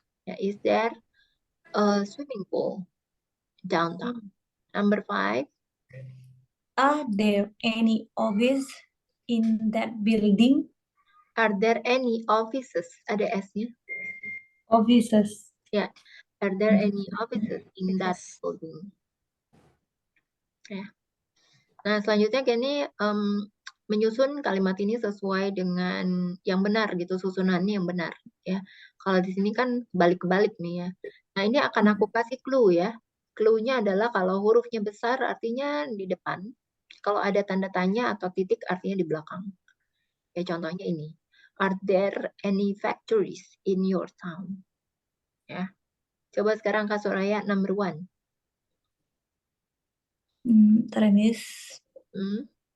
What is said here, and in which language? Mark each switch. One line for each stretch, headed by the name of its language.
English: Yeah, is there a swimming pool downtown? Number 5. Are there any office in that building? Are there any offices?
Indonesian: Ada S-nya.
English: Offices.
Indonesian: Ya.
English: Are there any offices in that Offices. building? Ya.
Indonesian: Nah, selanjutnya Kenny menyusun kalimat ini sesuai dengan yang benar gitu, susunannya yang benar ya. Kalau di sini kan balik-balik nih ya. Nah, ini akan aku kasih clue ya. Clue-nya adalah kalau hurufnya besar artinya di depan. Kalau ada tanda tanya atau titik artinya di belakang. Ya, contohnya ini.
English: Are there any factories in your town?
Indonesian: Ya. Coba sekarang Kak Soraya number 1. Miss. Hmm?